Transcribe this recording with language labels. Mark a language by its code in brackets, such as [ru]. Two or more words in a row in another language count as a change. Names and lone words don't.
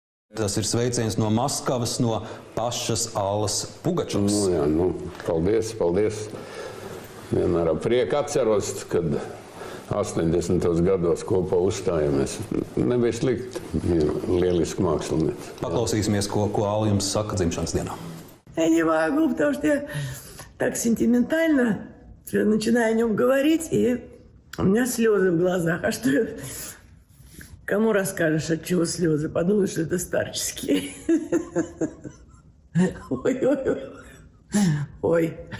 [lv] Tas ir sveiciens no Maskavas, no pašas Allas Pugačovas. Paldies, paldies. Vienmēr ar prieku atceros, kad 80. gados kopā uzstājāmies. Nebija slikti, lieliski mākslinieci. Paklausīsimies, ko Alla jums saka dzimšanas dienā. [ru] Я не могу, потому что я так сентиментально начинаю о нем говорить, и у меня слезы в глазах. А что кому расскажешь, от чего слезы? Подумаешь, что это старческие. Ой.